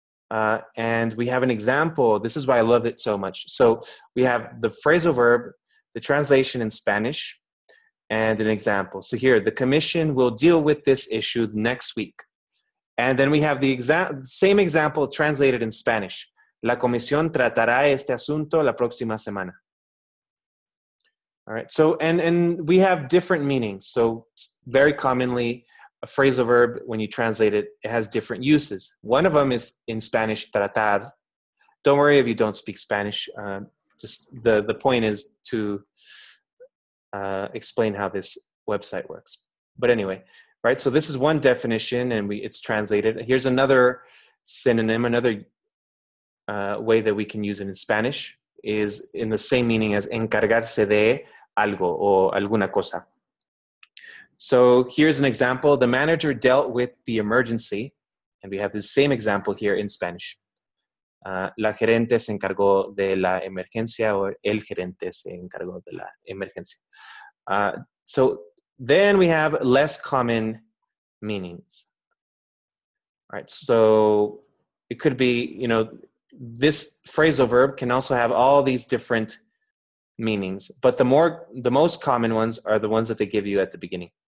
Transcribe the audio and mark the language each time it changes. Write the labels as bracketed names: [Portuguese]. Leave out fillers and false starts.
[English] And we have an example. This is why I love it so much. So we have the phrasal verb, the translation in Spanish, and an example. So here, the commission will deal with this issue next week. And then we have the same example translated in Spanish. [Spanish] La comisión tratará este asunto la próxima semana. [English] All right. So, and we have different meanings. So very commonly, a phrasal verb, when you translate it, it has different uses. One of them is in Spanish, tratar. Don't worry if you don't speak Spanish. Just the point is to explain how this website works. But anyway, right? So this is one definition, and it's translated. Here's another synonym, another way that we can use it in Spanish is in the same meaning as [Spanish] encargarse de algo o alguna cosa. [English] So here's an example. The manager dealt with the emergency, and we have the same example here in Spanish. [Spanish] La gerente se encargó de la emergencia, or el gerente se encargó de la emergencia. [English] So then we have less common meanings. All right, so it could be, this phrasal verb can also have all these different meanings, but the most common ones are the ones that they give you at the beginning.